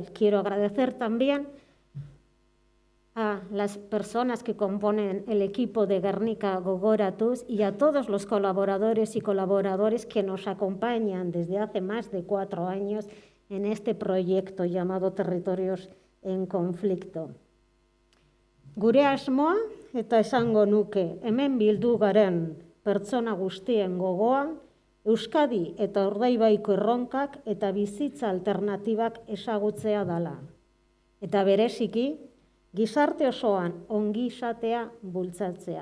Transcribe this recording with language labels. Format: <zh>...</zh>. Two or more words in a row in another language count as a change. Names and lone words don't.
<es>Quiero agradecer también a las personas que componen el equipo de Gernika Gogoratuz y a todos los colaboradores y colaboradores que nos acompañan desde hace más de 4 años en este proyecto llamado Territorios en Conflicto.</es> <eu>Gure asmoa eta esango nuke, hemen bildu garen pertsona guztien gogoa, Euskadi eta Urdaibaiko erronkak eta bizitza alternatibak ezagutzea dala. Eta bereziki, gizarte osoan ongizatea bultzatzea.</eu>